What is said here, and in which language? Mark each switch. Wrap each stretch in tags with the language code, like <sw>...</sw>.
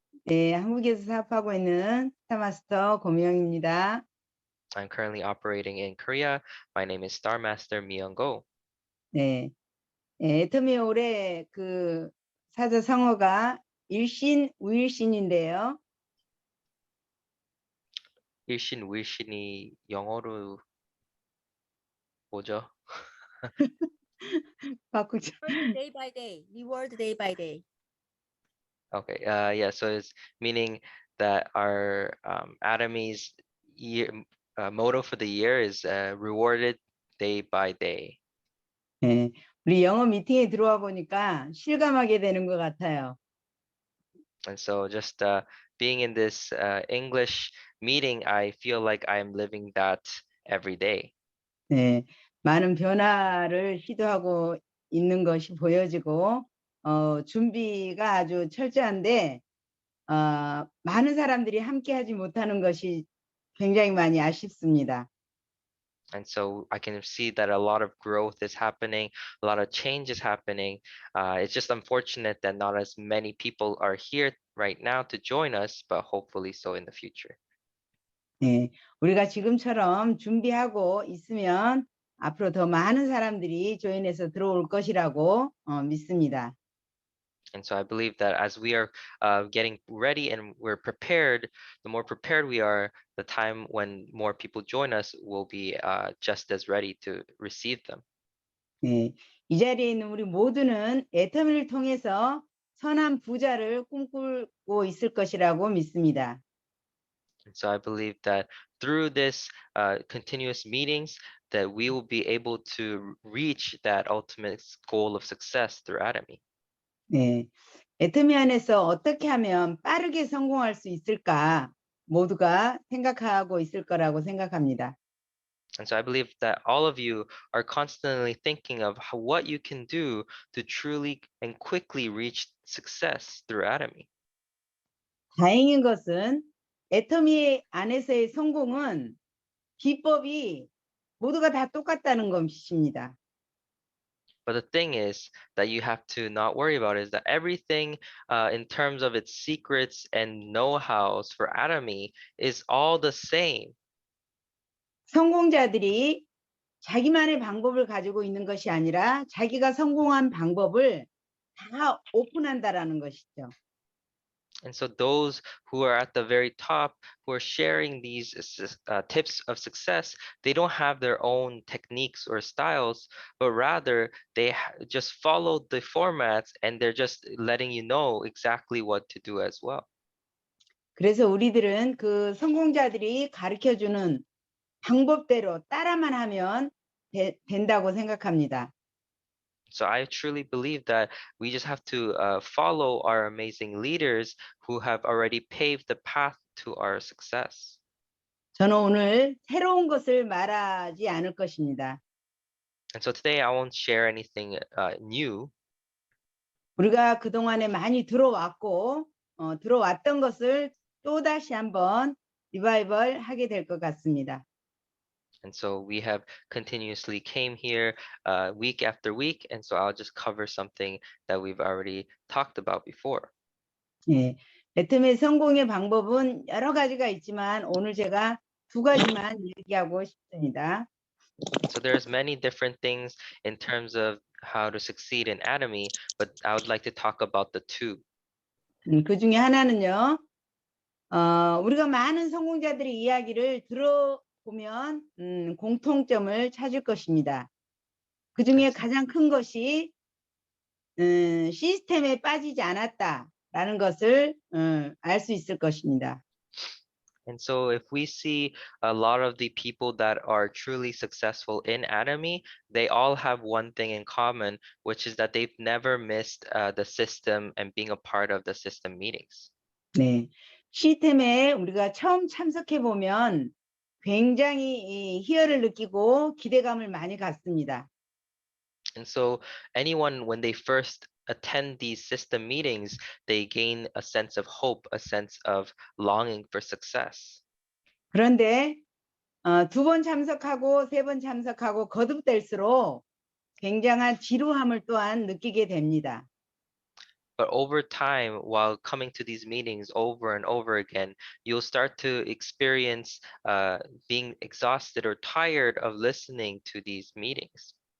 <ko>네, 한국에서 사업하고 있는 스타마스터 고명입니다.</ko> <en>I'm currently operating in Korea. My name is Star Master Myung Go.</en> <ko>네, 애터미 올해 그 사자성어가 일신, 우일신인데요. 일신, 우일신이 영어로 뭐죠? 바꾸죠.</ko> <en>Day by day, reward day by day. Okay. Yeah. So it's meaning that our Atomy's year motto for the year is rewarded day by day.</en> <ko>네, 우리 영어 미팅에 들어와 보니까 실감하게 되는 것 같아요.</ko> <en>And so just being in this English meeting, I feel like I'm living that every day.</en> <ko>네, 많은 변화를 시도하고 있는 것이 보여지고 준비가 아주 철저한데 많은 사람들이 함께 하지 못하는 것이 굉장히 많이 아쉽습니다.</ko> <en>And so I can see that a lot of growth is happening, a lot of change is happening. It's just unfortunate that not as many people are here right now to join us, but hopefully so in the future.</en> <ko>네, 우리가 지금처럼 준비하고 있으면 앞으로 더 많은 사람들이 조인해서 들어올 것이라고 믿습니다.</ko> <en>And so I believe that as we are getting ready and we're prepared, the more prepared we are, the time when more people join us will be just as ready to receive them.</en> <ko>네, 이 자리에 있는 우리 모두는 애터미를 통해서 선한 부자를 꿈꾸고 있을 것이라고 믿습니다.</ko> <en>And so I believe that through this continuous meetings, that we will be able to reach that ultimate goal of success through Atomy.</en> <ko>네, 애터미 안에서 어떻게 하면 빠르게 성공할 수 있을까 모두가 생각하고 있을 거라고 생각합니다.</ko> <en>And so I believe that all of you are constantly thinking of what you can do to truly and quickly reach success through Atomy.</en> <ko>다행인 것은 애터미 안에서의 성공은 비법이 모두가 다 똑같다는 것입니다.</ko> <en>But the thing is that you have to not worry about is that everything in terms of its secrets and know-hows for Atomy is all the same.</en> <ko>성공자들이 자기만의 방법을 가지고 있는 것이 아니라 자기가 성공한 방법을 다 오픈한다라는 것이죠.</ko> <en>And so those who are at the very top, who are sharing these tips of success, they don't have their own techniques or styles, but rather they just follow the formats and they're just letting you know exactly what to do as well.</en> <ko>그래서 우리들은 그 성공자들이 가르쳐주는 방법대로 따라만 하면 된다고 생각합니다.</ko> <en>So I truly believe that we just have to follow our amazing leaders who have already paved the path to our success.</en> <ko>저는 오늘 새로운 것을 말하지 않을 것입니다.</ko> <en>And so today I won't share anything new.</en> <ko>우리가 그동안에 많이 들어왔고 들어왔던 것을 또다시 한번 리바이벌 하게 될 것 같습니다.</ko> <en>And so we have continuously came here week after week. And so I'll just cover something that we've already talked about before.</en> <ko>예, 애터미의 성공의 방법은 여러 가지가 있지만 오늘 제가 두 가지만 얘기하고 싶습니다.</ko> <en>So there's many different things in terms of how to succeed in Atomy, but I would like to talk about the two.</en> <ko>그 중에 하나는요. 우리가 많은 성공자들의 이야기를 들어보면 공통점을 찾을 것입니다. 그 중에 가장 큰 것이 시스템에 빠지지 않았다라는 것을 알 수 있을 것입니다.</ko> <en>And so if we see a lot of the people that are truly successful in Atomy, they all have one thing in common, which is that they've never missed the system and being a part of the system meetings.</en> <ko>네, 시스템에 우리가 처음 참석해 보면 굉장히 희열을 느끼고 기대감을 많이 갖습니다.</ko> <en>And so anyone, when they first attend these system meetings, they gain a sense of hope, a sense of longing for success.</en> <ko>그런데 두 번 참석하고 세 번 참석하고 거듭될수록 굉장한 지루함을 또한 느끼게 됩니다.</ko> <en>But over time, while coming to these meetings over and over again, you'll start to experience being exhausted or tired of listening to these meetings.</en>